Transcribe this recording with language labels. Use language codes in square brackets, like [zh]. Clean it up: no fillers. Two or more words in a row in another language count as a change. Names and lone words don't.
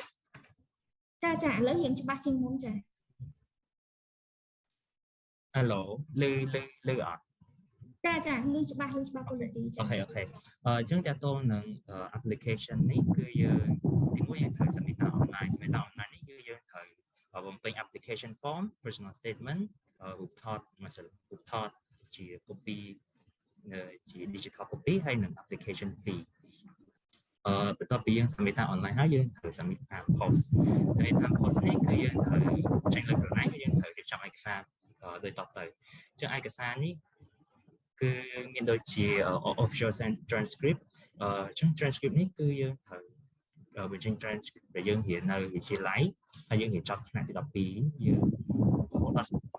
[km] ចាចាឥឡូវរៀងច្បាស់ជាងមុនចា Hello លើអត់ ចាចាលឺច្បាស់គូលទីចា អូខេអញ្ចឹងតើតើនឹង application នេះគឺយើងទីមួយយើងត្រូវ [en] submit online [km] នេះគឺយើងត្រូវបំពេញ [en] application form personal statement [km] រូបថតជា copy ជា [en] digital copy [km] ហើយនឹង [en] application fee [km] បន្ទាប់ពីយើង [en] submit online [km] ហើយយើងត្រូវ submit តាម post នេះគឺយើងត្រូវចេញលើក្រណាត់យើងត្រូវរៀបចំឯកសារដោយតទៅអញ្ចឹងឯកសារនេះគឺមានដូចជា [en] official transcript [km] អញ្ចឹង transcript នេះគឺយើងត្រូវបញ្ចេញ transcript ដែលយើងរៀននៅវិទ្យាល័យហើយយើងរៀនចប់ថ្នាក់ទី 12 យើងរហូតដល់